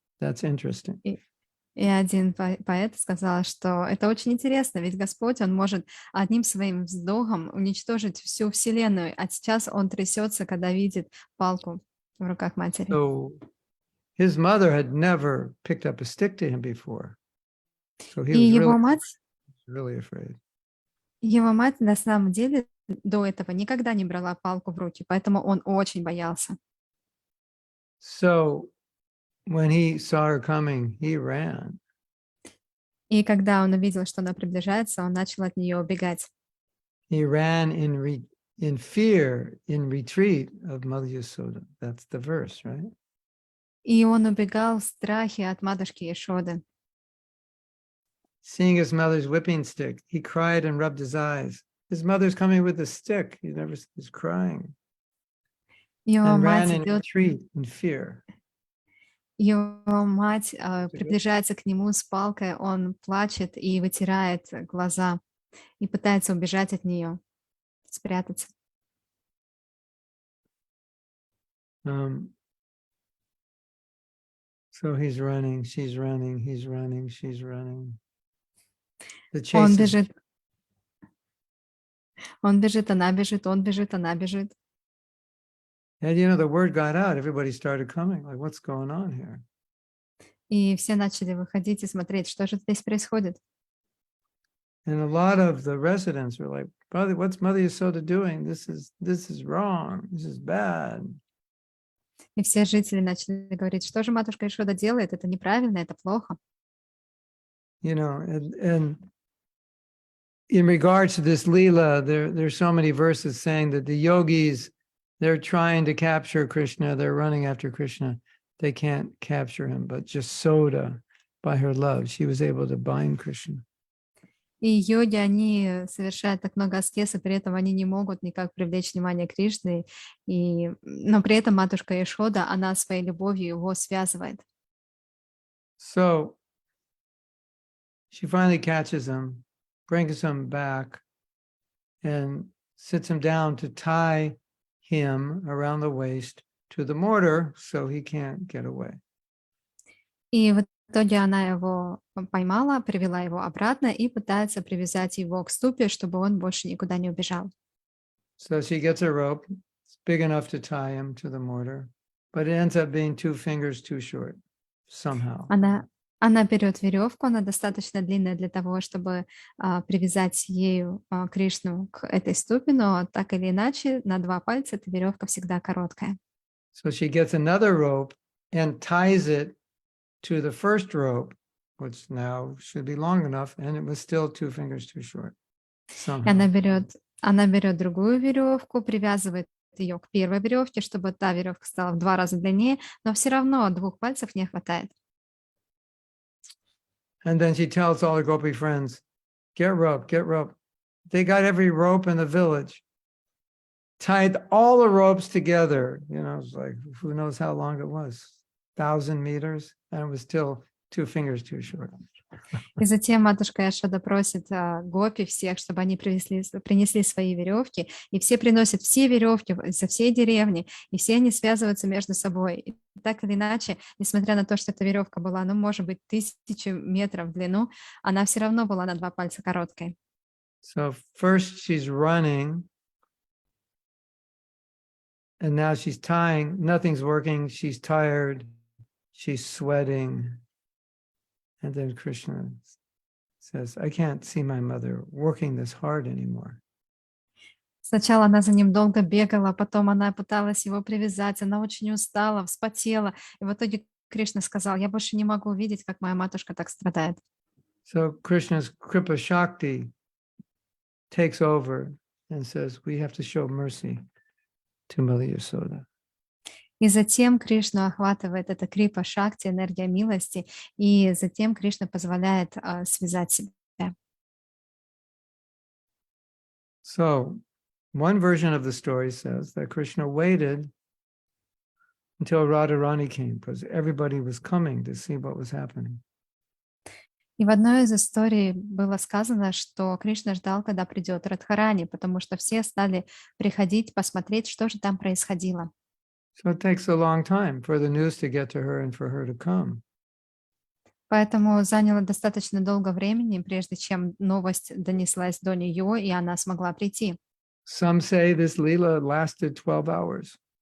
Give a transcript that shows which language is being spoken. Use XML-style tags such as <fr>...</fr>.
<en>That's interesting.</en> <ru>И один поэт сказал, что это очень интересно, ведь Господь, Он может одним своим вздохом уничтожить всю Вселенную, а сейчас Он трясется, когда видит палку в руках матери.</ru> <en>So his mother had never picked up a stick to him before. So he</en> <ru>И</ru> <en>was</en> <ru>его</ru> <en>really afraid.</en> <ru>мать на самом деле до этого никогда не брала палку в руки, поэтому он очень боялся.</ru> <en>So when he saw her coming, he ran.</en> <ru>И когда он увидел, что она приближается, он начал от нее убегать.</ru> <en>He ran in fear, in retreat of Mother Yasoda. That's the verse, right?</en> <ru>И он убегал в страхе от матушки Ешоды.</ru> <en>Seeing his mother's whipping stick, he cried and rubbed his eyes. His mother's coming with a stick. He's crying.</en> <ru>Его</ru> <en>And</en> <ru>мать</ru> <en>ran in</en> <ru>идет,</ru> <en>retreat in fear.</en> <ru>его мать приближается к нему с палкой, он плачет и вытирает глаза и пытается убежать от нее, спрятаться.</ru> <en>So he's running, she's running, he's running, she's running. The</en> <ru>Он</ru> <en>chase is,</en> <ru>бежит, он бежит, она бежит, он бежит, она бежит.</ru> <en>and the word got out. Everybody started coming. Like, what's going on here?</en> <ru>И все начали выходить и смотреть, что же здесь происходит.</ru> <en>And a lot of the residents were like, "Brother, what's Mother Yasoda doing? This is wrong. This is bad."</en> <ru>И все жители начали говорить, что же матушка Ишода делает, это неправильно, это плохо.</ru> <en>And in regards to this Leela, there's so many verses saying that the yogis, they're trying to capture Krishna, they're running after Krishna. They can't capture him, but just Soda, by her love, she was able to bind Krishna.</en> <ru>И йоги, они совершают так много аскез, и при этом они не могут никак привлечь внимание Кришны, но при этом матушка Ишода, она своей любовью его связывает.</ru> <en>So she finally catches him, brings him back, and sits him down to tie him around the waist to the mortar so he can't get away.</en> <ru>И в итоге она его поймала, привела его обратно и пытается привязать его к ступе, чтобы он больше никуда не убежал.</ru> <en>So she gets a rope, it's big enough to tie him to the mortar, but it ends up being 2 fingers too short somehow.</en> <ru>Она берет веревку, она достаточно длинная для того, чтобы привязать ею Кришну к этой ступе, но так или иначе на 2 пальца эта веревка всегда короткая.</ru> <en>So she gets another rope and ties it to the first rope, which now should be long enough, and it was still 2 fingers too short.</en> <ru>И она берет другую веревку, привязывает ее к первой веревке, чтобы та веревка стала в 2 раза длиннее, но все равно 2 пальцев не хватает.</ru> <en>And then she tells all her gopi friends, get rope, get rope. They got every rope in the village, tied all the ropes together. It's like, who knows how long it was, 1,000 meters, and it was still 2 fingers too short.</en> <ru>И затем матушка Яшода просит гопи всех, чтобы они принесли свои веревки, и все приносят все веревки со всей деревни, и все они связываются между собой. И так или иначе, несмотря на то, что эта веревка была, может быть, 1000 метров в длину, она все равно была на 2 пальца короткой.</ru> <en>So first she's running, and now she's tying, nothing's working, she's tired, she's sweating. And then Krishna says, I can't see my mother working this hard anymore.</en> <ru>Сначала она за ним долго бегала, потом она пыталась его привязать, она очень устала, вспотела. И в итоге Кришна сказал, я больше не могу видеть, как моя матушка так страдает.</ru> <en>So Krishna's Kripa Shakti takes over and says, we have to show mercy to Mother Yasoda.</en> <ru>И затем Кришну охватывает эта крипа шакти, энергия милости, и затем Кришна позволяет связать себя.</ru> <en>So one version of the story says that Krishna waited until Radharani came because everybody was coming to see what was happening.</en> <ru>И в одной из историй было сказано, что Кришна ждал, когда придет Радхарани, потому что все стали приходить посмотреть, что же там происходило.</ru> <en>So it takes a long time for the news to get to her and for her to come.</en> <ru>Поэтому заняло достаточно долго времени, прежде чем новость донеслась до нее, и она смогла прийти.</ru> <en>Some say this Leela lasted 12 hours.</en>